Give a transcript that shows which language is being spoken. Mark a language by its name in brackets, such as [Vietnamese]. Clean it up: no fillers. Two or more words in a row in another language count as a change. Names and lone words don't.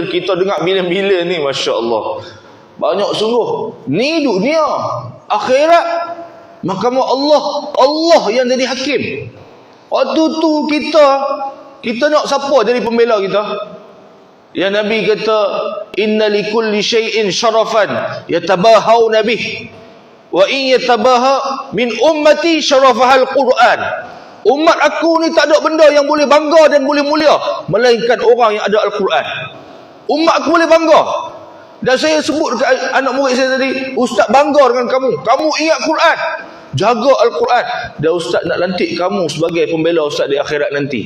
[Malay] Kita dengar bilion-bilion ni, [Arabic] ما شاء الله, [Malay] banyak sungguh. Ni dunia. Akhirat, mahkamah Allah yang jadi hakim. Waktu tu kita nak siapa jadi pembela kita? Yang Nabi kata, [Arabic] إن لكل شيء شرفا يتباهون به وإن يتباهى من أمتي شرفها القرآن. [Malay] Umat aku ni tak ada benda yang boleh bangga dan boleh mulia melainkan orang yang ada Al-Quran. Umat aku boleh bangga. Dan saya sebut ke anak murid saya tadi, ustaz bangga dengan kamu. Kamu ingat Quran, jaga Al-Quran, dan ustaz nak lantik kamu sebagai pembela ustaz di akhirat nanti.